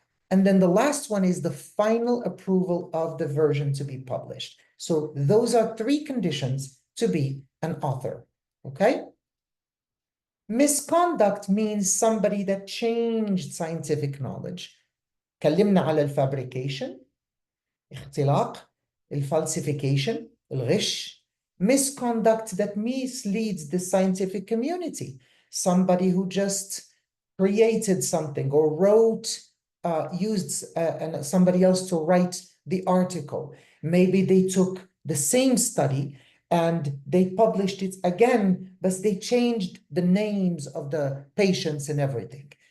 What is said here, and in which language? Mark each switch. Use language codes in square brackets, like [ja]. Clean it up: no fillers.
[en] And then the last one is the final approval of the version to be published. So those are three conditions to be an author, okay? Misconduct means somebody that changed scientific knowledge. [ar] كلمنا على الفابريكيشن، اختلاق، الفالسيفيكيشن، الغش. [en] Misconduct that misleads the scientific community. Somebody who just created something or used somebody else to write the article. Maybe they took the same study and they published it again, but they changed the names of the patients and everything.